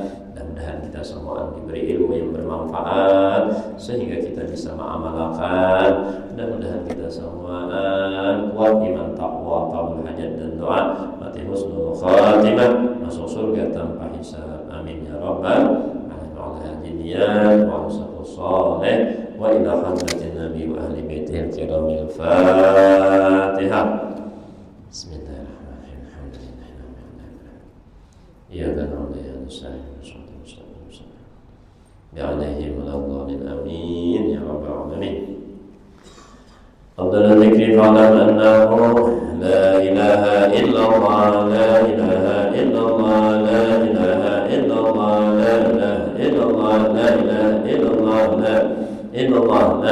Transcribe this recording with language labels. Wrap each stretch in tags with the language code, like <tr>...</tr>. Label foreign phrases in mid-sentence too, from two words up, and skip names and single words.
<id>Mudah-mudahan kita semua diberi ilmu yang bermanfaat sehingga kita bisa mengamalkan. Mudah-mudahan kita semua kuat iman, takwa,</id> <ar>قبول حاجة</ar> <id>dan doa, mati</id> <ar>حسن الخاتمة,</ar> <id>masuk surga tanpa hisab.</id> <ar>آمين يا رب العالمين. وصالح وإلى حضرة النبي وأهل بيته الكرام الفاتحة. بسم الله الرحمن الرحيم. إياك نعبد وإياك نستعين. عليهم ولا الضالين آمين يا رب العالمين. أفضل الذكر فاعلم أنه لا إله إلا الله، لا إله إلا الله، لا إله إلا الله، لا إله إلا الله، لا إله إلا الله، لا إلا الله، لا</ar>